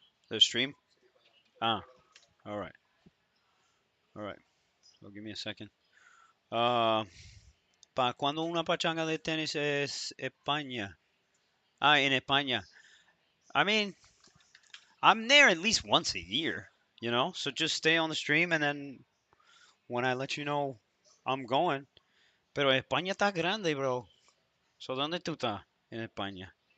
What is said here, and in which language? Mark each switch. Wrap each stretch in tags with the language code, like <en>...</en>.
<en>The stream? Ah, all right. All right. So give me a second.</en> <es>¿Para cuándo una pachanga de tenis es España?</es> <en>Ah, in España. I mean, I'm there at least once a year. So just stay on the stream and then when I let you know I'm going.</en> <es>Pero España está grande, bro. So ¿dónde tú estás en España?</es>